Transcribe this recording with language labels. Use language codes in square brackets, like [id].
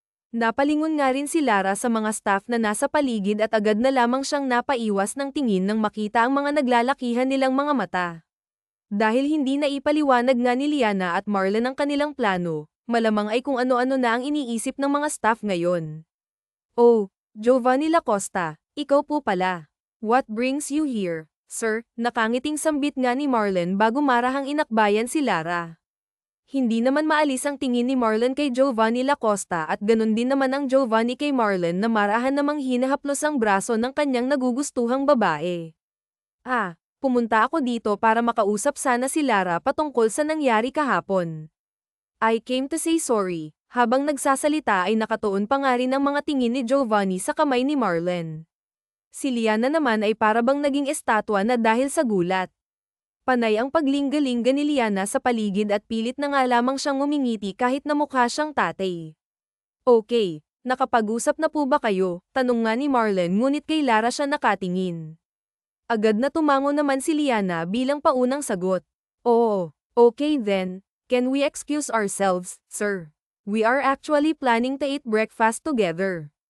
[tl] Napalingon nga rin si Lara sa mga staff na nasa paligid at agad na lamang siyang napaiwas ng tingin nang makita ang mga naglalakihan nilang mga mata. Dahil hindi na ipaliwanag nga ni Liana at Marlen ang kanilang plano, malamang ay kung ano-ano na ang iniisip ng mga staff ngayon. Oh, Giovanni Lacosta, ikaw po pala. [en] What brings you here, sir? [tl] Nakangiting sambit nga ni Marlen bago marahang inakbayan si Lara. Hindi naman maalis ang tingin ni Marlen kay Giovanni Lacosta at ganun din naman ang Giovanni kay Marlen na marahan namang hinahaplos ang braso ng kanyang nagugustuhang babae. Pumunta ako dito para makausap sana si Lara patungkol sa nangyari kahapon. [en] I came to say sorry. [tl] Habang nagsasalita ay nakatuon pa nga rin ang mga tingin ni Giovanni sa kamay ni Marlen. Si Liana naman ay parabang naging estatwa na dahil sa gulat. Panay ang paglingga-lingga ni Liana sa paligid at pilit na nga lamang siyang ngumingiti kahit na mukha siyang tatay. Okay, nakapag-usap na po ba kayo? Tanong nga ni Marlen ngunit kay Lara siya nakatingin. Agad na tumango naman si Liana bilang paunang sagot. [en] Oo, okay then, can we excuse ourselves, sir? We are actually planning to eat breakfast together.